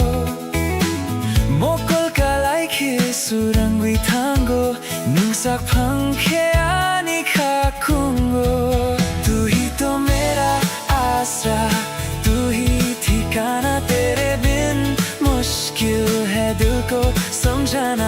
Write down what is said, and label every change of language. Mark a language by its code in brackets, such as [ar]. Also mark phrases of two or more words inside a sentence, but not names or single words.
[trp] mokol kalai ke surangwi tango nungsak phang ke ani kakungo। [hi] तू ही तो मेरा आसरा, तू ही ठिकाना, तेरे बिन मुश्किल है दिल को समझाना।